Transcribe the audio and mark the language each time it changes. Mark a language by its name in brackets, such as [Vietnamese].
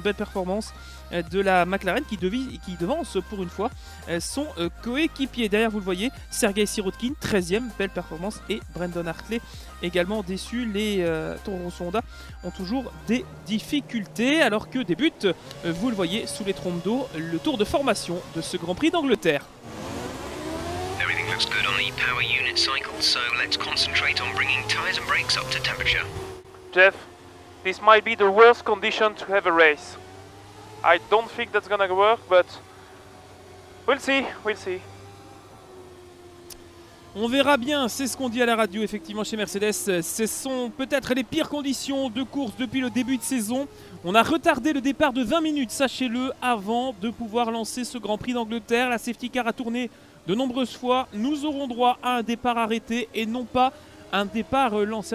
[French] Belle performance de la McLaren qui devance pour une fois son coéquipier. Derrière, vous le voyez, Sergei Sirotkin, 13e, belle performance, et Brandon Hartley également déçu. Les Toro Rosso Honda ont toujours des difficultés alors que débute, vous le voyez, sous les trompes d'eau, le tour de formation de ce Grand Prix d'Angleterre. [English] Everything looks good on the power unit cycle, so let's concentrate on bringing tyres and brakes up to temperature. Jeff, this might be the worst condition to have a race. I don't think that's gonna work, but we'll see, we'll see. [French] On verra bien, c'est ce qu'on dit à la radio effectivement chez Mercedes. Ce sont peut-être les pires conditions de course depuis le début de saison. On a retardé le départ de 20 minutes, sachez-le, avant de pouvoir lancer ce Grand Prix d'Angleterre. La safety car a tourné de nombreuses fois. Nous aurons droit à un départ arrêté et non pas un départ lancé.